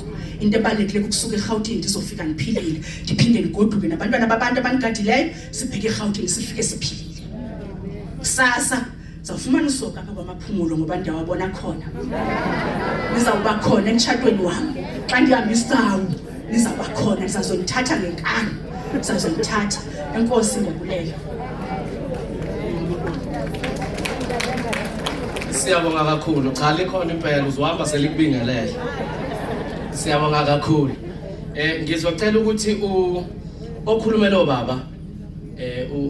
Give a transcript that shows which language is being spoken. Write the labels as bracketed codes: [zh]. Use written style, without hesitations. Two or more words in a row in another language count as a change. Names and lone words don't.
[xh] Into ebalekile ukusuka eGauteng ndizofika ndiphilile, ndiphinde ndigoduke nabantwana babantu abanigadileyo sibheke eGauteng sifike siphilile. Kusasa zawufumana usoka apha kwamaphumulo ngoba ndiyawabona khona. Nizawuba khona emtshatweni wami. Xa ndihamba isawu nizawuba khona, nizazonithatha ngenkani. Nizazonithatha. Enkosi ngiyabulele. [zu] Siyabonga kakhulu. Cha likhona impela uzohamba selikubingelele. Siyabonga kakhulu. Ngizocela ukuthi okhulumela obaba